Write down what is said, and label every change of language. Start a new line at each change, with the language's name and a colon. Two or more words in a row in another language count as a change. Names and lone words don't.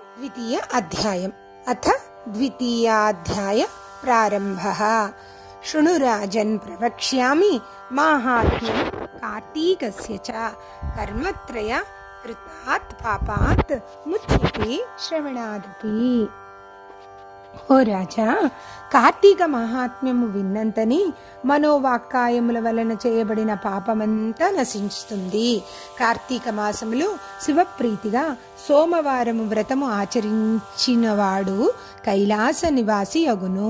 Sanskrit: द्वितीय अध्यायम्। अथ द्वितीयाध्याय प्रारम्भः। शृणु राजन्, प्रवक्ष्यामि माहात्म्यं कार्तीकस्य च। कर्मत्रय कृतात् पापात् मुच्यते श्रवणादपि।
Telugu: ఓ రాజా, కార్తీక మహాత్మ్యము విన్నంతని మనోవాక్కాయముల వలన చేయబడిన పాపమంతా నశిస్తుంది. కార్తీక మాసములో శివప్రీతిగా సోమవారము వ్రతము ఆచరించినవాడు కైలాస నివాసి అగును.